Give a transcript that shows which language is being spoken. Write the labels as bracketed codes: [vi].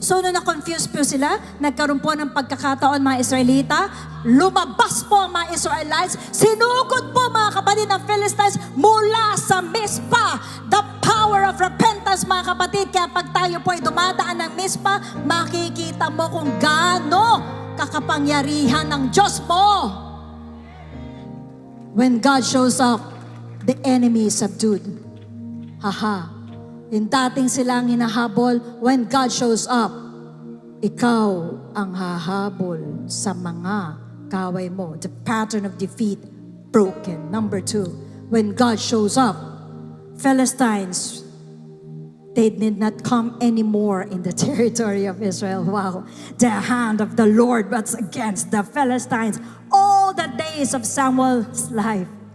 [tl] So, nung na-confuse po sila, nagkaroon po ng pagkakataon mga Israelita, lumabas po ang mga Israelites, sinugod po mga kapatid ng Philistines mula sa Mizpah. [en] The power of repentance [tl] mga kapatid. Kaya pag tayo po ay dumadaan ng Mizpah, makikita mo kung gaano kakapangyarihan ng Diyos mo. [en] When God shows up, the enemy is subdued. Haha. [tl] Yung dating silang hinahabol, [en] when God shows up, [tl] ikaw ang hahabol sa mga kaway mo. [en] The pattern of defeat broken. Number 2, when God shows up, Philistines, they did not come anymore in the territory of Israel. Wow. The hand of the Lord was against the Philistines all the days of Samuel's life.